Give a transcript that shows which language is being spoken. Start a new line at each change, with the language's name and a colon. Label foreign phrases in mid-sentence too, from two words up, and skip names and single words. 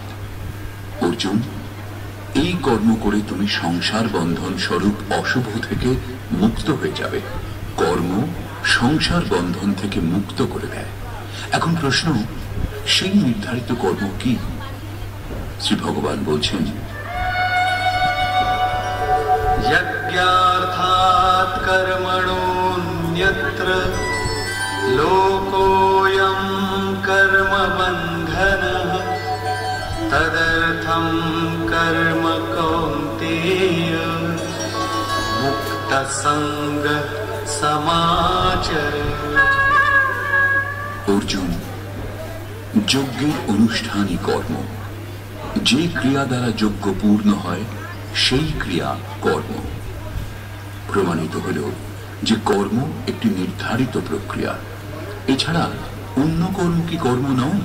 Bangla: অর্জুন, এই কর্ম করে তুমি সংসার বন্ধন স্বরূপ অশুভ থেকে মুক্ত হয়ে যাবে। কর্ম সংসার বন্ধন থেকে মুক্ত করে দেয়। এখন প্রশ্ন, সেই নির্ধারিত কর্ম কি? শ্রী ভগবান বলছেন,
Sanskrit: यज्ञार्थात् कर्मणोऽन्यत्र लोकोऽयं कर्मबन्धनः तदर्थं कर्म कौन्तेय मुक्तसङ्गः समाचर।
Bangla: অর্জুন, যজ্ঞের অনুষ্ঠানই কর্ম। যে ক্রিয়া দ্বারা যজ্ঞ পূর্ণ হয় সেই ক্রিয়া কর্ম। প্রমাণিত হল যে কর্ম একটি নির্ধারিত প্রক্রিয়া, এছাড়া অন্য কর্ম কি কর্ম নয়?